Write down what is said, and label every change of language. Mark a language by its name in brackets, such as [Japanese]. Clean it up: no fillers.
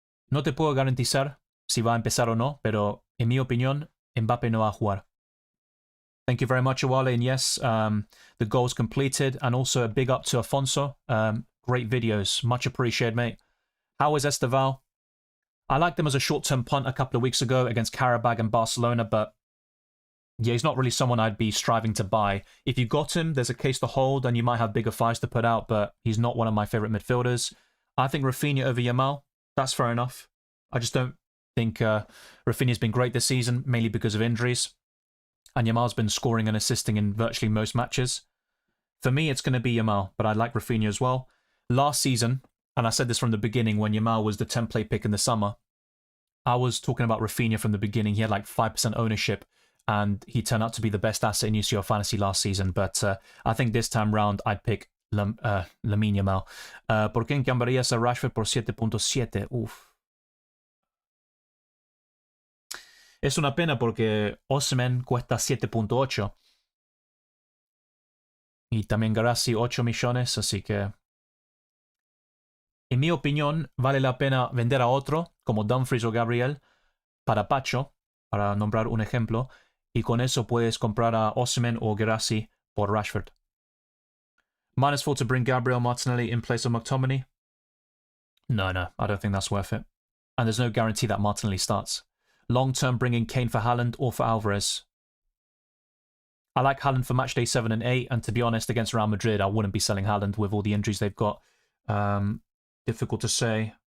[Spanish] No te puedo garantizar si va a empezar o no, pero en mi opinión, Mbappe no va a jugar. [English] Thank you very much, Awale. And yes, the goal's completed. And also a big up to Afonso. Great videos. Much appreciated, mate. How is Esteval? I liked him as a short-term punt a couple of weeks ago against Karabag and Barcelona, but yeah, he's not really someone I'd be striving to buy. If you got him, there's a case to hold, and you might have bigger fives to put out, but he's not one of my favorite midfielders. I think Rafinha over Yamal, that's fair enough. I just don't think Rafinha's been great this season, mainly because of injuries. And Yamal's been scoring and assisting in virtually most matches. For me, it's going to be Yamal, but I like Rafinha as well. Last season, and I said this from the beginning when Yamal was the template pick in the summer, I was talking about Rafinha from the beginning. He had like 5% ownership, and he turned out to be the best asset in UCL Fantasy last season. But I think this time round, I'd pick Lamine Yamal. [Spanish] ¿Por qué cambiarías a Rashford por 7.7? Uf. Es una pena porque Osimhen cuesta 7.8. Y también Garassi 8 millones, así que... En mi opinión, vale la pena vender a otro, como Dumfries o Gabriel, para Pacho, para nombrar un ejemplo, y con eso puedes comprar a Osimhen o Garassi por Rashford. [English] -4 to bring Gabriel Martinelli in place of McTominay? No, I don't think that's worth it. And there's no guarantee that Martinelli starts. Long-term bringing Kane for Haaland or for Alvarez? I like Haaland for matchday 7 and 8, and to be honest, against Real Madrid, I wouldn't be selling Haaland with all the injuries they've got. Difficult to say.